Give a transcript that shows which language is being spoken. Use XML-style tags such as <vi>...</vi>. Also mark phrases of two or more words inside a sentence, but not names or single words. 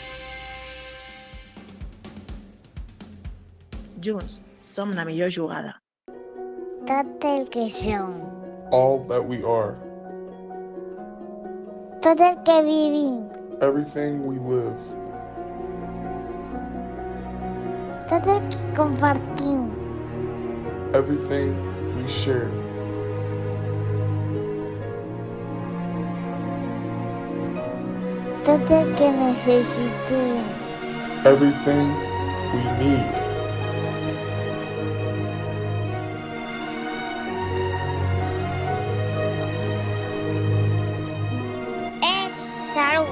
<ca>Junts som la millor jugada. Tot el que som.</ca> <en>All that we are.</en> <ca>Tot el que vivim.</ca> <en>Everything we live.</en> <ca>Tot el que compartim.</ca> <en>Everything we share.</en> <ca>Tot el que necessitem.</ca> <en>Everything we need.</en> <ca>És salut.</ca>